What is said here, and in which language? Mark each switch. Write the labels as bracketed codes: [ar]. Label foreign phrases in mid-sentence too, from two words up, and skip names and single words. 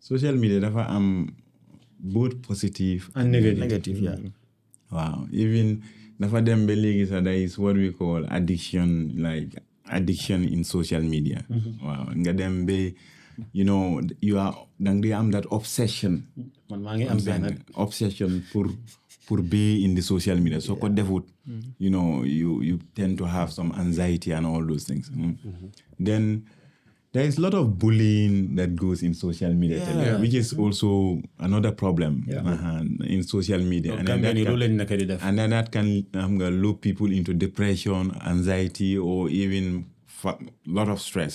[en] social media [wo] dafa am [en] both positive and negative. Yeah. Wow, even [wo] dafa dem ba léegi sax [en] there is what we call addiction, like addiction in social media. Wow, [wo] nga dem ba [en] you are [wo] dang am [en] that obsession. [wo] Man maa ngi am benn [en] obsession pour be in the social media. [wo] So ko defut, [en] you tend to have some anxiety and all those things. Then there is a lot of bullying that goes in social media today, which is also another problem in social media. And then that can loop people into depression, anxiety, or even a lot of stress.